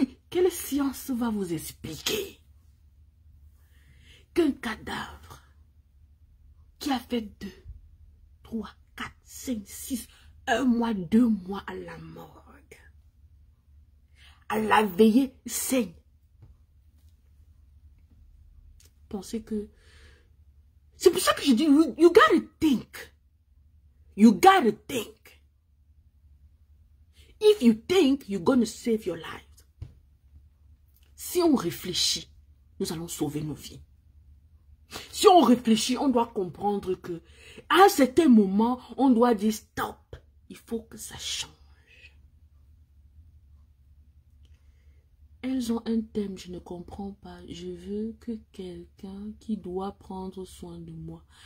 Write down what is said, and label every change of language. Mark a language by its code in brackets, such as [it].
[fr] Quelle science va vous expliquer qu'un cadavre qui a fait 2, 3, 4, 5, 6, 1 mois, 2 mois à la morgue, à la veillée, saigne. Pensez que... C'est pour ça que je dis, [en] you gotta think. You gotta think. If you think, you're gonna save your life. [fr] Si on réfléchit, nous allons sauver nos vies. Si on réfléchit, on doit comprendre que à un certain moment, on doit dire stop. Il faut que ça change. Elles ont un thème, je ne comprends pas. Je veux que quelqu'un qui doit prendre soin de moi.